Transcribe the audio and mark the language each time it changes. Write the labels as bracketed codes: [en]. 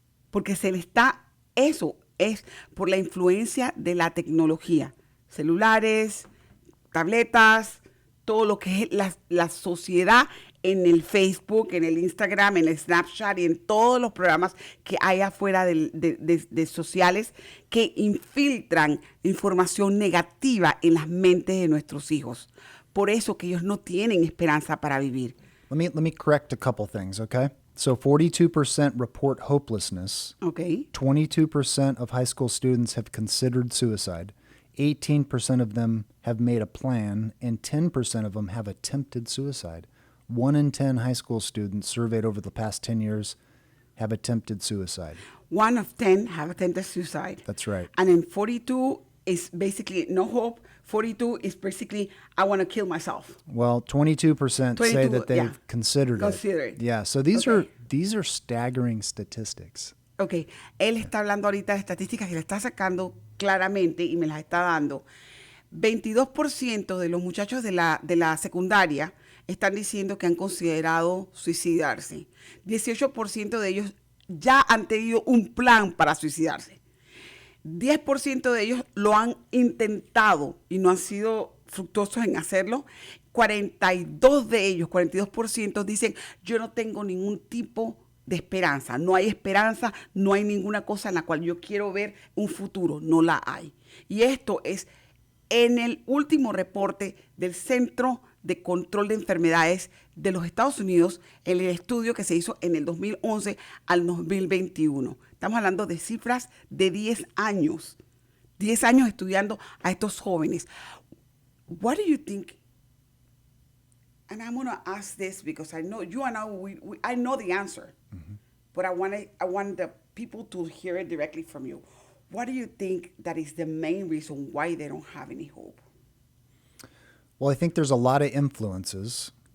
[es] Porque eso es por la influencia de la tecnología, celulares, tabletas, todo lo que es la sociedad en el Facebook, en el Instagram, en el Snapchat y en todos los programas que hay afuera de sociales que infiltran información negativa en las mentes de nuestros hijos. por eso que ellos no tienen esperanza para vivir. [en] Let me correct a couple things, okay? So 42% report hopelessness. Okay. 22% of high school students have considered suicide. 18% of them have made a plan, and 10% of them have attempted suicide. 1 in 10 high school students surveyed over the past 10 years have attempted suicide. 1 of 10 have attempted suicide. That's right. And then 42 is basically no hope. 42 is basically, I want to kill myself. Well, 22% say that they've considered it. Yeah, so these are staggering statistics. [es] Ok, él está hablando ahorita de estadísticas que le está sacando claramente y me las está dando. 22% de los muchachos de la secundaria están diciendo que han considerado suicidarse. 18% de ellos ya han tenido un plan para suicidarse. 10% de ellos lo han intentado y no han sido fructuosos en hacerlo. 42% dicen, yo no tengo ningún tipo de esperanza. No hay esperanza, no hay ninguna cosa en la cual yo quiero ver un futuro. No la hay. Y esto es en el último reporte del Centro de Control de Enfermedades de los Estados Unidos, en el estudio que se hizo en el 2011 al 2021. Estamos hablando de cifras de 10 años. 10 años estudiando a estos jóvenes. [en] What do you think? And I'm going to ask this because I know you and I know the answer, but I want the people to hear it directly from you. What do you think that is the main reason why they don't have any hope? Well, I think there's a lot of influences.